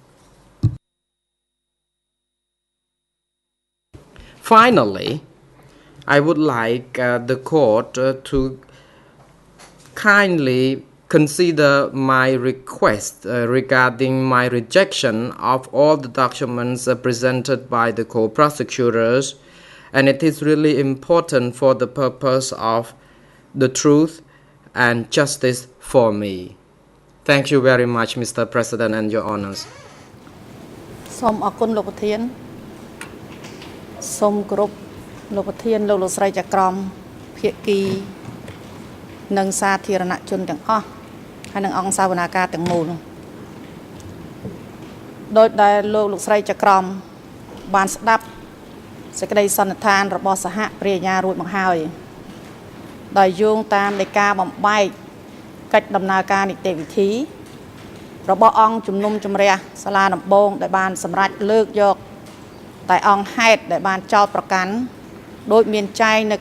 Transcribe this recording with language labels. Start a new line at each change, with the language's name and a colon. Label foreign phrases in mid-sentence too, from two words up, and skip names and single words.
English: Finally, I would like the court to kindly consider my request regarding my rejection of all the documents presented by the co-prosecutors, and it is really important for the purpose of the truth and justice for me. Thank you very much, Mr. President and Your Honors.
Khmer: សូមអរគុណលោកប្រធាន សូមគោរពលោកប្រធានលោកស្រីចក្រមភាគីនិងសាធារណជនទាំងអស់ហើយនិងអង្គសាវនាការទាំងមូល ដោយដែលលោកស្រីចក្រមបានស្ដាប់សេចក្តីសន្និដ្ឋានរបស់សហព្រះអាជ្ញារួចមកហើយដោយយោងតាមនៃការបំបែកកិច្ចដំណើរការនីតិវិធីរបស់អង្គជំនុំជម្រះសាលាដំបងដែលបានសម្រេចលើកយកតែអង្គហេតុដែលបានចោទប្រកាន់ដោយមានចែងនៅ